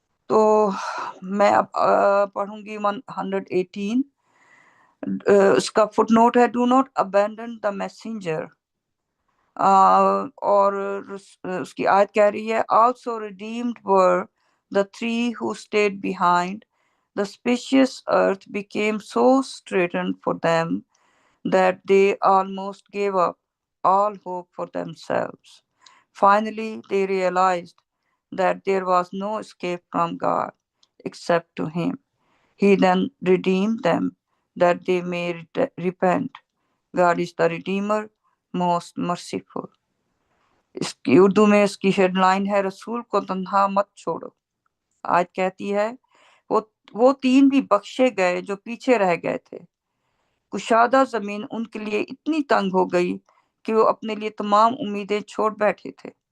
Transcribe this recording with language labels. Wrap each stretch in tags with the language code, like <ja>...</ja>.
<ur>تو میں اب پڑھوں گی 118، اس کا فٹ نوٹ ہے</ur> <en>do not abandon the messenger,</en> <ur>اور اس کی آیت کہہ رہی ہے</ur> <en>also redeemed were the three who stayed behind. The spacious earth became so straitened for them that they almost gave up all hope for themselves. Finally, they realized that there was no escape from God except to Him. He then redeemed them that they may repent. God is the Redeemer, most merciful.</en> <ur>اس کی اردو میں اس کی head line ہے رسول کو تنہا مت چھوڑو۔ آیت کہتی ہے وہ تین بھی بخشے گئے جو پیچھے رہ گئے تھے۔ کشادہ زمین ان کے لیے اتنی تنگ ہو گئی کہ وہ اپنے لیے تمام امیدیں چھوڑ بیٹھے تھے۔</ur>